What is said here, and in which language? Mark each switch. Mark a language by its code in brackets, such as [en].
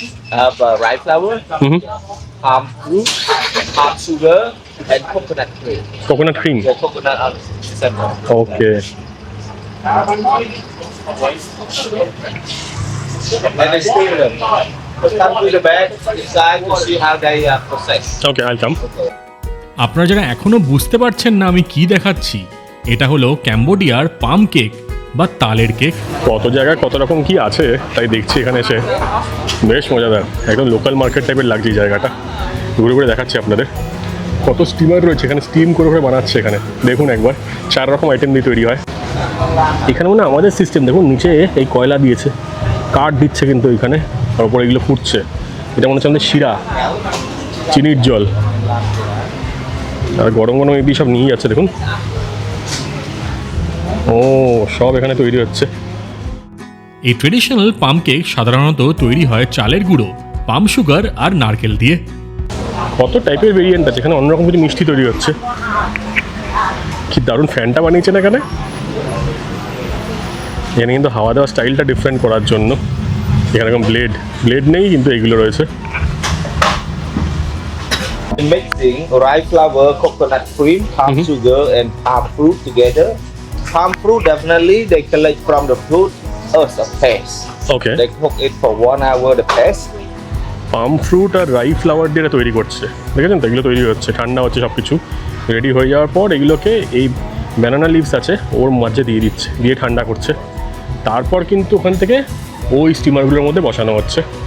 [en] Have rice flour, palm fruit, palm sugar, and coconut cream. Coconut cream. The coconut on center. Okay. And they steam them. Just come to the bag inside to see how they process. Okay, I'll come. [bn] আপনারা যারা এখনও বুঝতে পারছেন না আমি কি দেখাচ্ছি, এটা হলো ক্যাম্বোডিয়ার পাম কেক বা তালের কেক। কত জায়গায় কত রকম কি আছে তাই দেখছি এখানে এসে, বেশ মজাদার। একদম লোকাল মার্কেট টাইপের লাগছে এই জায়গাটা। ঘুরে ঘুরে দেখাচ্ছি আপনাদের। কত স্টিমার রয়েছে এখানে, স্টিম করে বানাচ্ছে এখানে। দেখুন একবার, 4 রকম আইটেম দিয়ে তৈরি হয় এখানে। মনে আমাদের সিস্টেম দেখুন, নিচে এই কয়লা দিয়েছে, কাঠ দিচ্ছে কিন্তু এখানে, তার উপরে এগুলো ফুটছে। এটা মনে হচ্ছে আমাদের শিরা, চিনির জল, আর গরম গরম এই সব নিয়ে যাচ্ছে দেখুন। ও সব এখানে তৈরি হচ্ছে। এই ট্রেডিশনাল পাম কেক সাধারণত তৈরি হয় চালের গুঁড়ো, পাম সুগার আর নারকেল দিয়ে। কত টাইপের ভেরিয়েন্ট আছে এখানে, অন্যরকম কিছু মিষ্টি তৈরি হচ্ছে। কি দারুণ ফ্যানটা বানিয়েছেন এখানে, এখানে কিন্তু হাওয়া দেওয়ার স্টাইলটা ডিফারেন্ট করার জন্য এখানে এরকম ব্লেড নেই, কিন্তু এগুলো রয়েছে। [en] Mixing rice flour, coconut cream, palm sugar, and palm fruit together. Palm fruit definitely they collect from the fruit as a paste. Okay, They cook it for 1 hour the paste. [bn] Palm fruit আর Rai flower দিয়ে এটা তৈরি করছে, দেখেছেন তো? এগুলো তৈরি হচ্ছে, ঠান্ডা হচ্ছে, সব কিছু রেডি হয়ে যাওয়ার পর এগুলোকে এই ব্যানানা লিভস আছে ওর মাঝে দিয়ে দিচ্ছে, দিয়ে ঠান্ডা করছে। তারপর কিন্তু ওখান থেকে ওই স্টিমারগুলোর মধ্যে বসানো হচ্ছে।